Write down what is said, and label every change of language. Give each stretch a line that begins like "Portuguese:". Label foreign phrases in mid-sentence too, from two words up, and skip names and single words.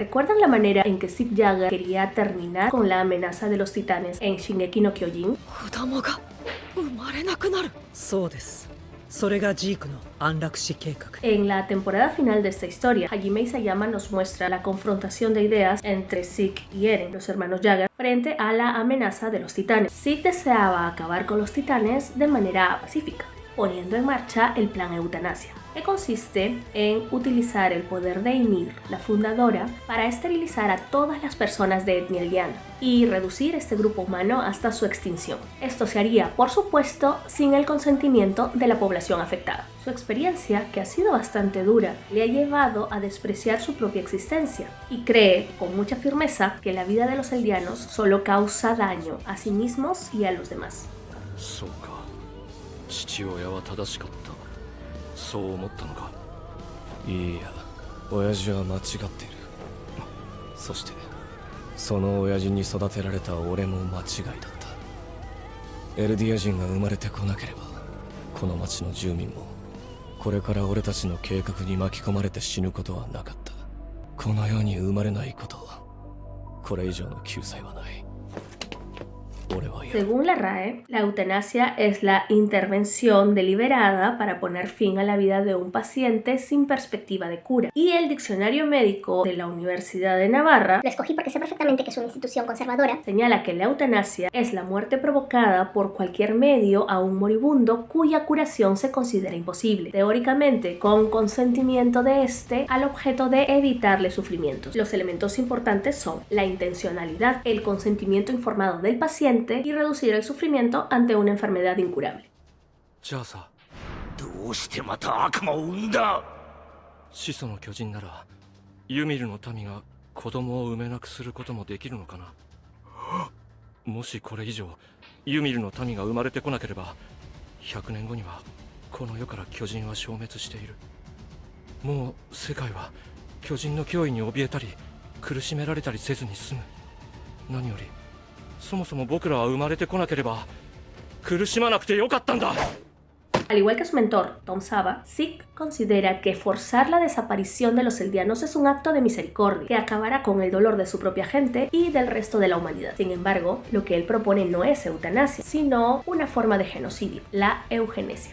Spanish: ¿Recuerdan la manera en que Sick Jagger quería terminar con la amenaza de los titanes en Shingeki no Kyojin?
Japanese: 子供が生まれなくなる。そうです。それがジークの安楽死計画。
Spanish: En la temporada final de esta historia, Hajime Isayama nos muestra la confrontación de ideas entre Zeke y Eren, los hermanos Jagger, frente a la amenaza de los titanes. Zeke deseaba acabar con los titanes de manera pacífica, poniendo en marcha el plan Eutanasia, que consiste en utilizar el poder de Ymir, la fundadora, para esterilizar a todas las personas de etnia eldiana y reducir este grupo humano hasta su extinción. Esto se haría, por supuesto, sin el consentimiento de la población afectada. Su experiencia, que ha sido bastante dura, le ha llevado a despreciar su propia existencia y cree con mucha firmeza que la vida de los eldianos solo causa daño a sí mismos y a los demás.
Japanese: そうか、父親は正しかった。そう思ったのか。いいや、親父は間違っている。そしてその親父に育てられた俺も間違いだった。エルディア人が生まれてこなければ、この町の住民もこれから俺たちの計画に巻き込まれて死ぬことはなかった。この世に生まれないこと、これ以上の救済はない。
Spanish: Según la RAE, la eutanasia es la intervención deliberada para poner fin a la vida de un paciente sin perspectiva de cura. Y el diccionario médico de la Universidad de Navarra, lo escogí porque sé perfectamente que es una institución conservadora, señala que la eutanasia es la muerte provocada por cualquier medio a un moribundo cuya curación se considera imposible, teóricamente con consentimiento de este al objeto de evitarle sufrimientos. Los elementos importantes son la intencionalidad, el consentimiento informado del paciente y reducir el sufrimiento ante una enfermedad incurable.
Japanese: じゃあさ、どうしてまた悪魔を生んだ？始祖の巨人ならユミルの民が子供を産めなくすることもできるのかな。もしこれ以上ユミルの民が生まれてこなければ、100年後にはこの世から巨人は消滅している。もう世界は巨人の脅威に怯えたり苦しめられたりせずに済む。何より そもそも僕らは生まれてこなければ苦しまなくてよかったんだ。
Spanish: Al igual que su mentor, Tom Saba, Zeke considera que forzar la desaparición de los eldianos es un acto de misericordia que acabará con el dolor de su propia gente y del resto de la humanidad. Sin embargo, lo que él propone no es eutanasia, sino una forma de genocidio, la eugenesia.